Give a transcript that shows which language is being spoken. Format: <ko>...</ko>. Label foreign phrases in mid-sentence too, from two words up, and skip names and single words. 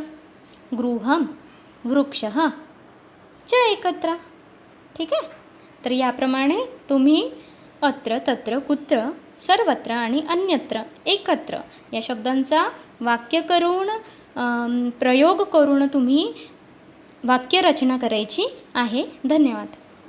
<sa>गृहं, वृक्षः च एकत्र.</sa> <mr>ठीक आहे. तर याप्रमाणे तुम्ही</mr> <sa>अत्र, तत्र, कुत्र, सर्वत्र</sa> <mr>आणि</mr> <sa>अन्यत्र, एकत्र</sa> <mr>या शब्दांचा वाक्य करून प्रयोग करून तुम्ही वाक्यरचना करायची आहे. धन्यवाद.</mr>